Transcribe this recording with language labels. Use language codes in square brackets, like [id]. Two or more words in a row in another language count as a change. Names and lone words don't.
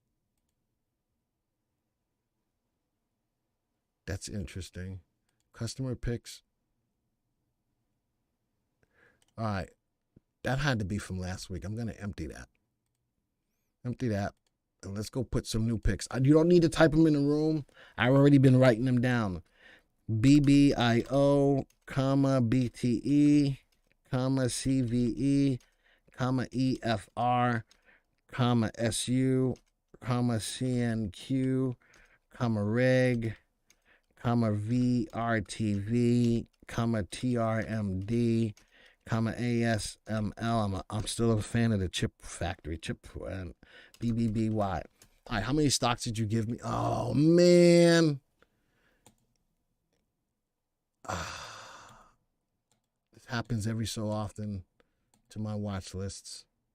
[en] That's interesting. Customer picks. All right. That had to be from last week. I'm going to empty that. And let's go put some new picks. You don't need to type them in the room. I've already been writing them down. BBIO, BTE, CVE, EFR, SU, CNQ, Reg, VRTV, TRMD, ASML. I'm still a fan of the chip factory, and BBBY. All right, how many stocks did you give me? Oh, man. This happens every so often to my watch lists.